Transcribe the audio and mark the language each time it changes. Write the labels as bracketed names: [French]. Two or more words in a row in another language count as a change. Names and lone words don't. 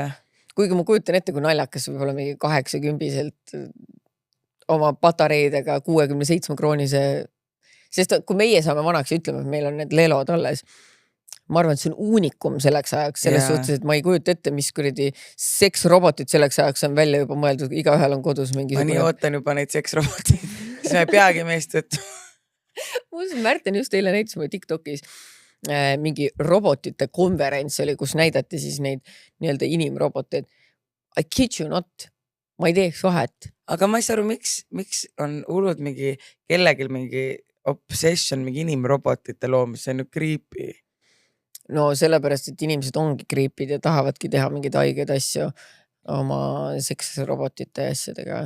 [Estonian] Kuigi ma kujutan ette, kui naljakas võib-olla mingi 80-selt oma patareidega 67 kroonise, sest kui meie saame vanaks ja ütleme, et meil on need lelod alles, ma arvan, et see on uunikum selleks ajaks, selles suhtes, et ma ei kujuta ette, mis kuradi seksrobotid selleks ajaks on välja juba mõeldud, igaühel on kodus mingi. Ma nii ootan juba neid seksrobotid, siis ma ei peagi meest võtta. Märten just eile näitas mulle TikTokis mingi robotite konverents oli, kus näidati siis neid nii-öelda inimroboteid. [English] I kid you not, [Estonian] ma ei teeks vahet. Aga ma ei saa aru, miks on hullud mingi kellegil mingi obsession mingi inimrobotite loomis, see on ju creepy. No sellepärast, et inimesed ongi kriipid ja tahavadki teha mingeid haigeid asju oma seksrobotite asjadega.